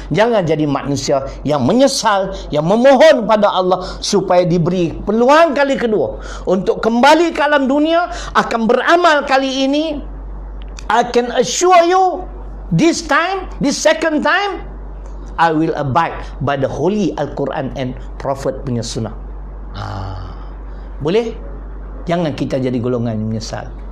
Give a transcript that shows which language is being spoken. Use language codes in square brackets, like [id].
[ms] Jangan jadi manusia yang menyesal, yang memohon pada Allah supaya diberi peluang kali kedua untuk kembali ke alam dunia, akan beramal kali ini. [en] I can assure you, this time, this second time, I will abide by the holy Al-Quran and Prophet punya sunnah. [ms] Boleh? Jangan kita jadi golongan yang menyesal.